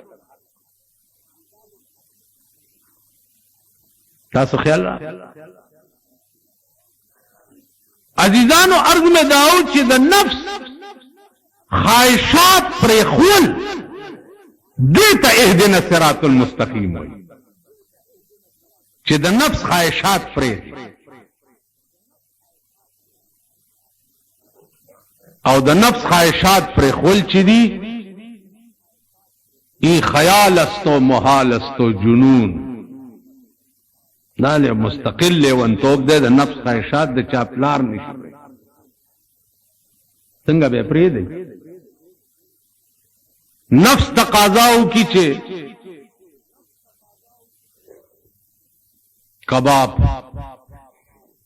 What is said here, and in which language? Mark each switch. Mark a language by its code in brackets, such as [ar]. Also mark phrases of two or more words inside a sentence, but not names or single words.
[ps] تاسو خیال را عزیزانو عرض میں داو چې د نفس خواهشات پرېښول دې ته [ar] اهدنا الصراط المستقیم [ps] وایي چې د نفس خواهشات پرېږدي او د نفس خواهشات پرېښول چې دي این [fa] خیال است و محال است و جنون [ps] دا له مستقل لیونتوب دی د نفس خواهشات د چا پلار نشي څنګه به پرېږدي نفس تقاضاو کی چې کباب